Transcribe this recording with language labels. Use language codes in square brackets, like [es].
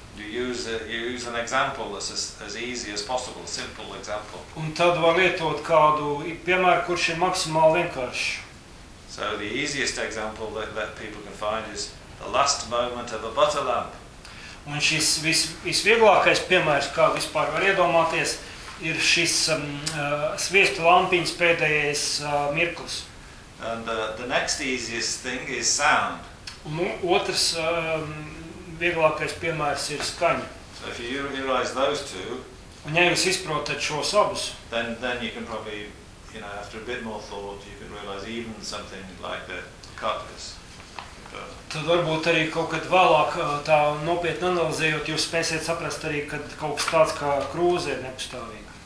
[en] You use an example that's as easy as possible, a simple example. [lv] Un tad var lietot kādu piemēru, kurš ir maksimāli vienkārši. [en] So the easiest example that people can find is the last moment of a butter lamp. [lv] Un šis visvieglākais piemērs, kā vispār var iedomāties, ir šis sviesta lampiņas pēdējais mirklis. [en] And the next easiest thing is sound. [lv] Un otrs vieglākais piemērs ir skaņa. [en] So if you realize those two, [lv] Un ja jūs izprotat šos abus, [en] then you can probably, you know, after a bit more thought, you can realize even something like the carcass. [lv] Tad varbūt arī kaut kad vēlāk tā nopietni analizējot, jūs spēsiet saprast arī, kad kaut kas tāds kā krūze ir nepastāvīga.